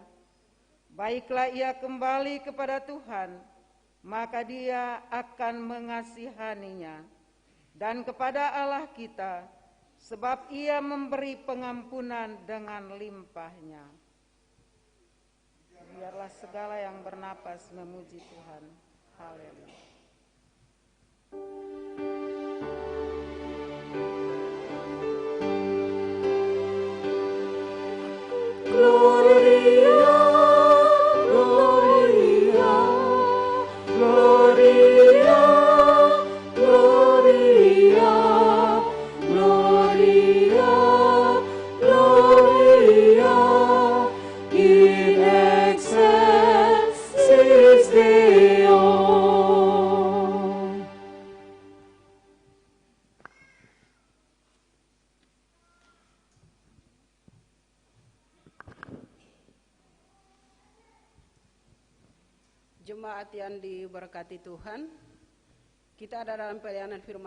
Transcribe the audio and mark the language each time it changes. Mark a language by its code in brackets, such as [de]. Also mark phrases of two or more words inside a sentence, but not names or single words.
[id] Baiklah ia kembali kepada Tuhan, maka Dia akan mengasihaninya. Dan kepada Allah kita, sebab Ia memberi pengampunan dengan limpahnya. Biarlah segala yang bernapas memuji Tuhan. Haleluya. [la] Gloria, Gloria, Gloria, Gloria, Gloria, Gloria, in excelsis Deo. [id] Jemaat yang diberkati Tuhan, kita ada dalam pelayanan firman